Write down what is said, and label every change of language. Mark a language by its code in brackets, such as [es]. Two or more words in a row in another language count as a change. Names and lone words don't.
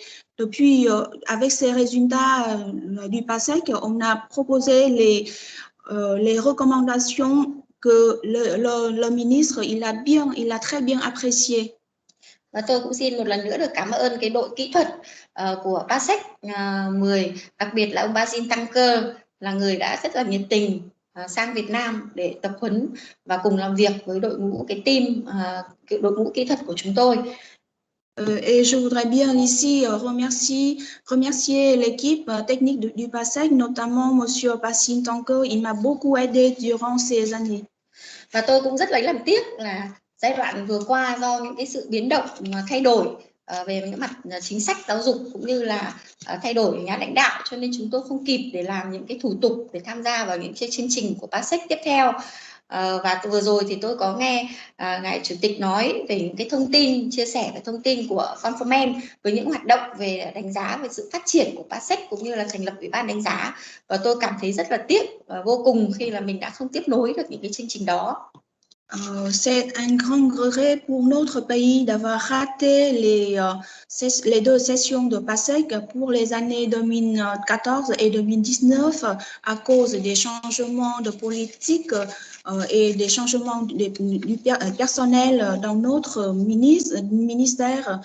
[fr] Depuis, avec ces résultats du PASEC, on a proposé les recommandations que le ministre, il a très bien apprécié. [vi] Và tôi cũng xin một lần nữa được cảm ơn cái đội kỹ thuật của PASEC 10, đặc biệt là ông Bazin Tanker là người đã rất là nhiệt tình sang Việt Nam để tập huấn và cùng làm việc với đội ngũ cái team, đội ngũ kỹ thuật của chúng tôi. [fr] Et je voudrais bien ici remercier l'équipe technique du PASEC, notamment Monsieur Bazin Tanker. Il m'a beaucoup aidé durant ces années. [vi] Và tôi cũng rất lấy làm tiếc là giai đoạn vừa qua do những cái sự biến động thay đổi về những mặt chính sách giáo dục cũng như là thay đổi nhà lãnh đạo, cho nên chúng tôi không kịp để làm những cái thủ tục để tham gia vào những cái chương trình của PASEC tiếp theo. Và vừa rồi thì tôi có nghe ngài chủ tịch nói về những cái thông tin, chia sẻ về thông tin của Conformen với những hoạt động về đánh giá về sự phát triển của PASEC cũng như là thành lập ủy ban đánh giá, và tôi cảm thấy rất là tiếc vô cùng khi là mình đã không tiếp nối được những cái chương trình đó. [fr] C'est un grand regret pour notre pays d'avoir raté les deux sessions de PASEC pour les années 2014 et 2019 à cause des changements de politique et des changements du personnel dans notre ministère.